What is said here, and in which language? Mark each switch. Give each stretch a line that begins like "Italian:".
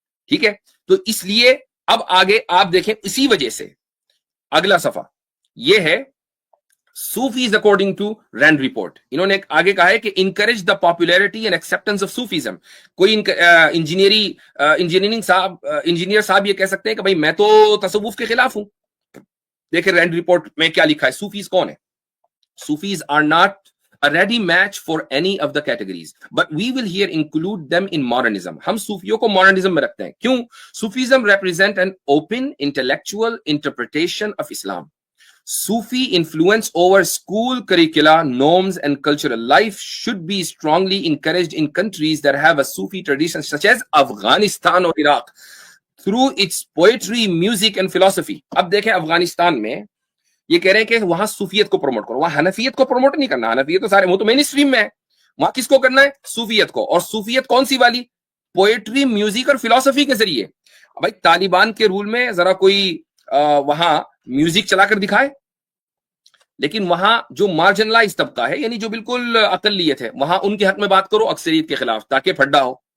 Urdu: ٹھیک ہے، تو اس لیے اب آگے آپ دیکھیں، اسی وجہ سے اگلا صفحہ یہ ہے
English: Sufis according to Rand report.
Urdu: انہوں نے آگے کہا ہے کہ
English: Encourage the popularity and acceptance of Sufism.
Urdu: کوئی انجینئر صاحب یہ کہہ سکتے ہیں کہ بھائی میں تو تصوف کے خلاف ہوں. دیکھیں رینڈ رپورٹ میں کیا لکھا ہے. صوفیز کون ہے؟
English: Sufis are not a ready match for any of the categories, but we will here include them in modernism. ہم صوفیوں کو modernism میں رکھتے ہیں.
Urdu: کیوں؟
English: Sufism represent an open intellectual interpretation of Islam. Sufi influence over school curricula, norms and cultural life should be strongly encouraged in countries that have a Sufi tradition such as Afghanistan or Iraq through its poetry, music and philosophy.
Urdu: اب دیکھیں افغانستان میں یہ کہہ رہے ہیں کہ وہاں صوفیت کو پروموٹ کرو، وہاں حنفیت کو پروموٹ نہیں کرنا. حنفیت تو سارے وہ تو مین اسٹریم میں ہے. وہاں کس کو کرنا ہے؟ صوفیت کو. اور صوفیت کون سی والی؟ پوئٹری، میوزک اور فلسفی کے ذریعے. بھائی طالبان کے رول میں ذرا کوئی وہاں میوزک چلا کر دکھائے، لیکن وہاں جو مارجنلائز طبقہ ہے یعنی جو بالکل اقلیت ہے وہاں ان کے حق میں بات کرو اکثریت کے خلاف تاکہ پھڈا ہو.